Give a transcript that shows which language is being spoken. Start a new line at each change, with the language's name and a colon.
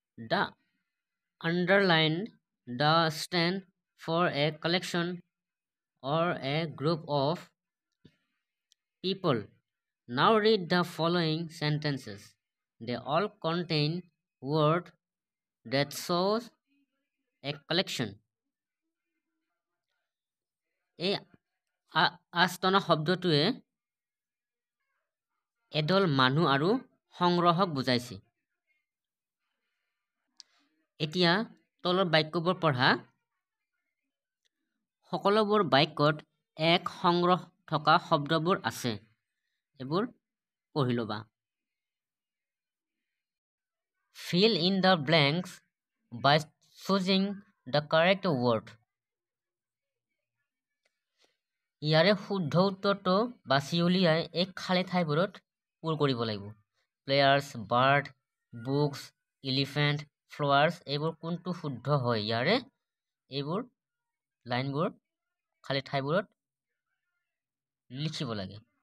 English: The underline the stand for a collection or a group of people. Now read the following sentences. They all contain word that shows a collection.
Assamese: এই আস্তনা শব্দটোৱে এদল মানুহ আৰু সংগ্ৰহক বুজাইছে। এতিয়া তলৰ বাক্যবোৰ পঢ়া। সকলোবোৰ বাক্যত এক সংগ্ৰহ থকা শব্দবোৰ আছে, এইবোৰ পঢ়ি ল'বা।
English: Fill in the blanks by choosing the correct word.
Assamese: ইয়াৰে শুদ্ধ উত্তৰটো বাছি উলিয়াই এই খালী ঠাইবোৰত পূৰ কৰিব লাগিব। Players, bird, books, elephant, flowers, এইবোৰ কোনটো শুদ্ধ হয়, ইয়াৰে এইবোৰ লাইনবোৰ খালী ঠাইবোৰত লিখিব লাগে।